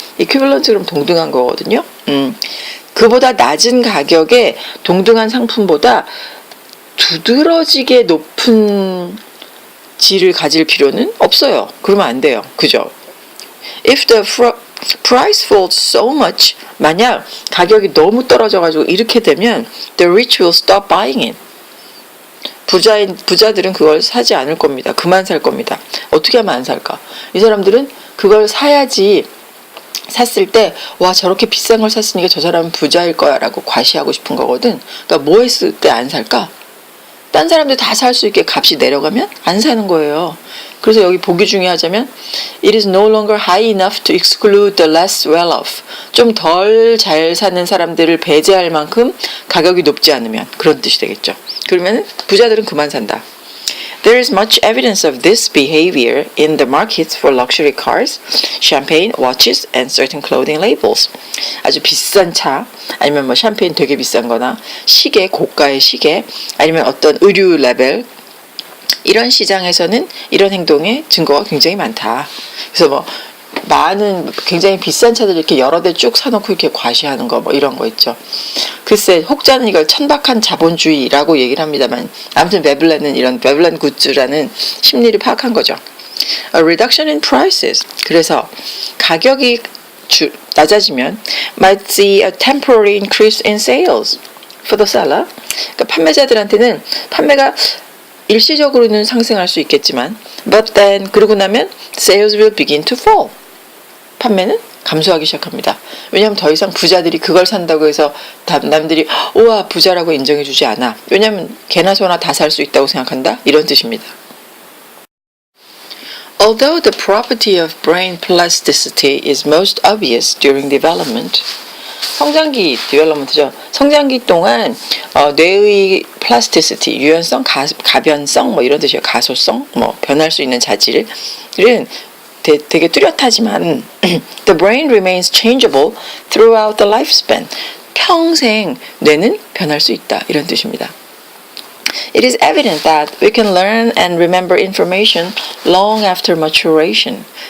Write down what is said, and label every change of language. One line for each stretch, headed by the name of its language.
Korean: equivalent 그럼 동등한 거거든요. 그보다 낮은 가격의 동등한 상품보다 두드러지게 높은 질을 가질 필요는 없어요. 그러면 안 돼요. 그죠?
English: If the price falls so much,
Korean: 만약 가격이 너무 떨어져가지고 이렇게 되면
English: the rich will stop buying it.
Korean: 부자들은 그걸 사지 않을 겁니다. 그만 살 겁니다. 어떻게 하면 안 살까? 이 사람들은 그걸 사야지 샀을 때 와 저렇게 비싼 걸 샀으니까 저 사람은 부자일 거야 라고 과시하고 싶은 거거든. 그러니까 뭐 했을 때 안 살까? 딴 사람들 다 살 수 있게 값이 내려가면 안 사는 거예요. 그래서 여기 보기 중에 하자면
English: It is no longer high enough to exclude the less well-off.
Korean: 좀 덜 잘 사는 사람들을 배제할 만큼 가격이 높지 않으면 그런 뜻이 되겠죠. 그러면 부자들은 그만 산다.
English: There is much evidence of this behavior in the markets for luxury cars, champagne, watches, and certain clothing labels.
Korean: 아주 비싼 차, 아니면 뭐 샴페인 되게 비싼 거나 시계, 고가의 시계, 아니면 어떤 의류 레벨, 이런 시장에서는 이런 행동의 증거가 굉장히 많다. 그래서 뭐 많은 굉장히 비싼 차들 이렇게 여러 대 쭉 사놓고 이렇게 과시하는 거 뭐 이런 거 있죠. 글쎄 혹자는 이걸 천박한 자본주의라고 얘기를 합니다만 아무튼 베블렌은 이런 베블렌 굿즈라는 심리를 파악한 거죠.
English: A reduction in prices.
Korean: 그래서 가격이 낮아지면
English: might see a temporary increase in sales for the seller.
Korean: 그러니까 판매자들한테는 판매가 일시적으로는 상승할 수 있겠지만
English: but then
Korean: 그러고 나면
English: sales will begin to fall.
Korean: 판매는 감소하기 시작합니다. 왜냐하면 더 이상 부자들이 그걸 산다고 해서 남들이 우와 부자라고 인정해주지 않아. 왜냐하면 개나 소나 다 살 수 있다고 생각한다. 이런 뜻입니다.
English: Although the property of brain plasticity is most obvious during development, 성장기 development죠.
Korean: 성장기 동안 뇌의 plasticity, 유연성, 가변성 뭐 이런 뜻이에요. 가소성, 뭐 변할 수 있는 자질은 되게 뚜렷하지만
English: the brain remains changeable throughout the lifespan.
Korean: 평생 뇌는 변할 수 있다. 이런 뜻입니다.
English: It is evident that we can learn and remember information long after maturation.